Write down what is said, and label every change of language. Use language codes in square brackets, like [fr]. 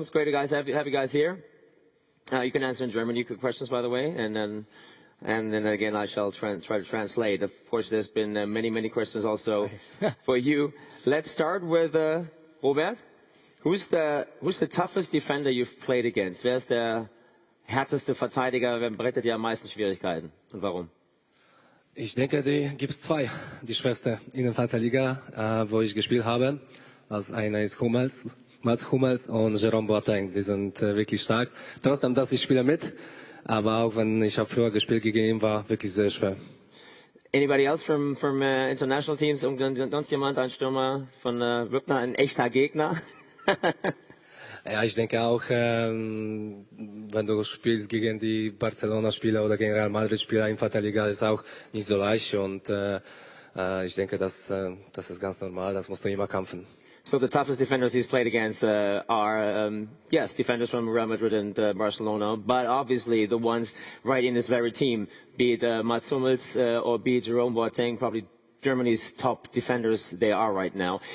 [en] It's great to have you guys here. You can answer in German. You could questions, by the way, and then again I shall try to translate. Of course, there's been many questions also for you. Let's start with Robert. Who's the toughest defender you've played against? [de] Wer ist der härteste Verteidiger? Wer bereitet dir am meisten Schwierigkeiten und warum? Ich denke, die gibt es zwei. Die schwerste Innenverteidiger, wo ich gespielt habe. Also einer ist Mats Hummels und Jerome Boateng. Die sind wirklich stark. Trotzdem, dass ich spiele mit. Aber auch wenn ich habe früher gespielt gegen ihn, war wirklich sehr schwer. [en] Anybody else from international teams? [de] Sonst jemand, ein Stürmer von Rübner, ein echter Gegner? Ja, ich denke auch, wenn du spielst gegen die Barcelona-Spieler oder gegen Real Madrid-Spieler im Verteidiger, ist auch nicht so leicht. Und ich denke, das ist ganz normal. Das musst du immer kämpfen. [en] So the toughest defenders he's played against are, yes, defenders from Real Madrid and Barcelona, but obviously the ones right in this very team, be it Mats Hummels or be it Jerome Boateng, probably Germany's top defenders they are right now.